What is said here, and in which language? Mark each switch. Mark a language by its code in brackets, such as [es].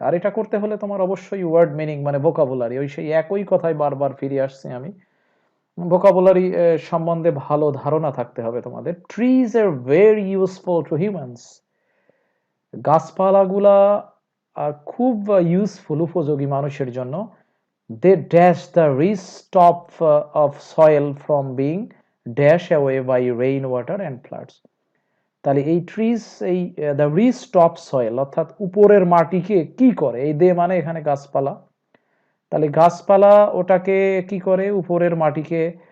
[bn] আর এটা করতে হলে তোমার অবশ্যই ওয়ার্ড মিনিং মানে ভোকাবুলারি, ওই সেই একই কথায় বারবার ফিরে আসছি আমি। ভোকাবুলারি সম্বন্ধে ভালো ধারণা থাকতে হবে তোমাদের। [en] trees are very useful to humans, [bn] গাছপালাগুলা খুব ইউজফুল, উপযোগী মানুষের জন্য। [en] they dash the rich top of soil from being dashed away by rainwater and floods. [bn] তাহলে এই ট্রিজ, এই দ্য রিচ টপ সয়েল অর্থাৎ উপরের মাটিকে কি করে, এই দে মানে এখানে গাছপালা। তাহলে গাছপালা ওটাকে কি করে, উপরের মাটিকে